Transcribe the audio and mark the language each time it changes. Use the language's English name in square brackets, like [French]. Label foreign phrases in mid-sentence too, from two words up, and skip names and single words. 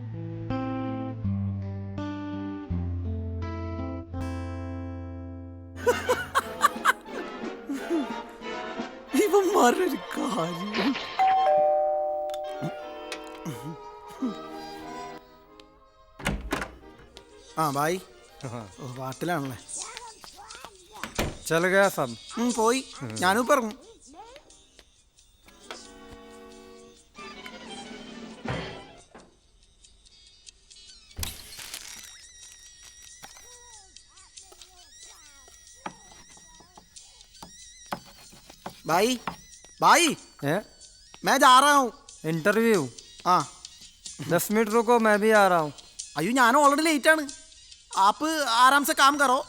[Malayalam] ഇവന്മാരുടെ കാര്യം. ആ ബായ് പാട്ടിലാണല്ലേ? [Hindi] चला गया साब. [Malayalam] പോയി. ഞാനും പറഞ്ഞു. [Hindi] भाई भाई मैं जा रहा हूँ इंटरव्यू. हाँ 10 मिनट रुको, मैं भी आ रहा हूँ. [Malayalam] അയ്യോ ഞാൻ [English] already late [Malayalam] ആണ്. [Hindi] आप आराम से काम करो.